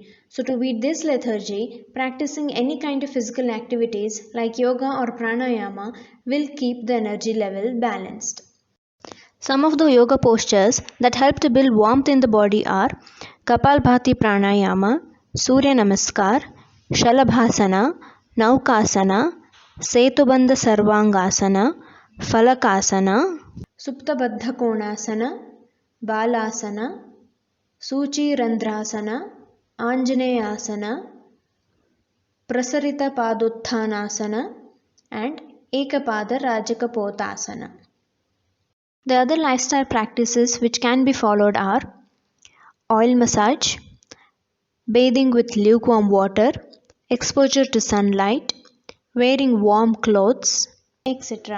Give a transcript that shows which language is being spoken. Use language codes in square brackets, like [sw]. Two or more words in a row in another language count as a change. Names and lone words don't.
[en] So to beat this lethargy, practicing any kind of physical activities like yoga or pranayama will keep the energy level balanced. Some of the yoga postures that help to build warmth in the body are Kapalbhati Pranayama, Surya Namaskar, Shalabhasana, Naukasana, ಸೇತುಬಂಧ ಸರ್ವಾಂಗಾಸನ, ಫಲಕಾಸನ, ಸುಪ್ತಬದ್ಧ ಕೋಣಾಸನ, ಬಾಲಾಸನ, ಸೂಚಿರಂಧ್ರಾಸನ, ಆಂಜನೇಯಾಸನ, ಪ್ರಸರಿತ ಪಾದೋತ್ಥಾನಾಸನ and Ekapada Rajakapotasana. The other lifestyle practices which can be followed are oil massage, bathing with lukewarm water, exposure to sunlight, wearing warm clothes, etc.